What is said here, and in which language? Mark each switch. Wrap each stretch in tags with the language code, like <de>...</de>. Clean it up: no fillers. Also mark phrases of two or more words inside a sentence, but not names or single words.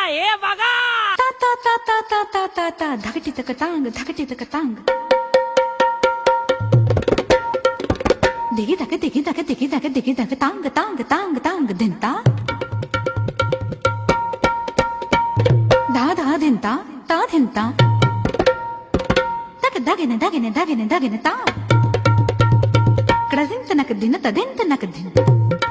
<mr>बघा ता ता ता ता ता ता ता ता धाकटी तक तांग धाकटी तक तांग दिगी तक दिगी तक दिगी तक दिगी तक तांग तांग तांग तांग धिंता धा धा धिंता ता धिंता तक दागिने दागिने दागिने दागिने ता कडदिंत नक दिन तदिंत नक दिन</mr>